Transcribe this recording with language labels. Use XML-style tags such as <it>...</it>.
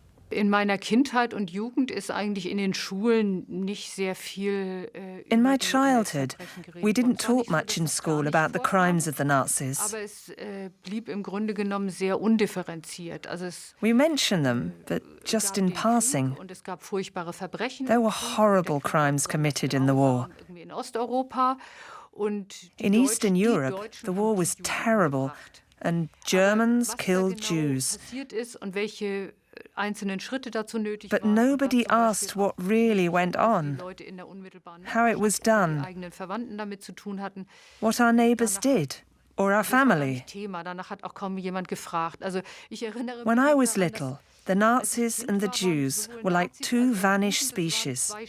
<de>In meiner Kindheit und Jugend ist eigentlich in den Schulen nicht sehr viel.</de> <en>In my childhood, we didn't talk much in school about the crimes of the Nazis.</en> <de>Aber es blieb im Grunde genommen sehr undifferenziert. Also</de> <en>we mention them, but just in passing.</en> <de>Und es gab furchtbare Verbrechen.</de> <en>There were horrible crimes committed in the war.</en> <de>In Osteuropa und</de> <en>in Eastern Europe, the war was terrible, and Germans killed Jews.</en> <de>Und welche einzelnen Schritte dazu nötig</de> <en>But nobody asked what really went on, how it was done, what our neighbors did, or our family. When I was little, The Nazis and the Jews were like two vanished species.</en>